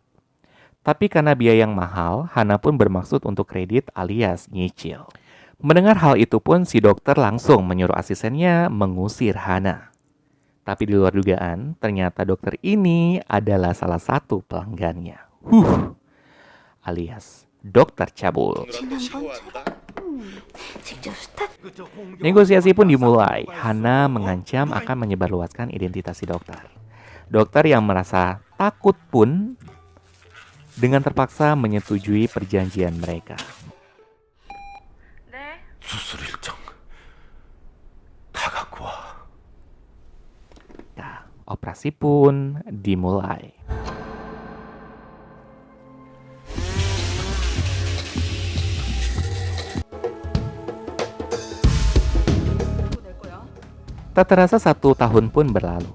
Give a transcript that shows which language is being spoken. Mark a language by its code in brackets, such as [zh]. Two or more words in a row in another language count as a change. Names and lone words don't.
[id] Tapi karena biaya yang mahal, Hana pun bermaksud untuk kredit alias nyicil. Mendengar hal itu pun si dokter langsung menyuruh asistennya mengusir Hana. Tapi di luar dugaan, ternyata dokter ini adalah salah satu pelanggannya. Alias dokter cabul. [ko] 마누라 또 샤워한다? [id] Negosiasi pun dimulai. Hana mengancam akan menyebarluaskan identitas si dokter. Dokter yang merasa takut pun dengan terpaksa menyetujui perjanjian mereka. [ko] 수술 일정 다 갖고 와. [id] Nah, operasi pun dimulai. Tak terasa 1 tahun pun berlalu.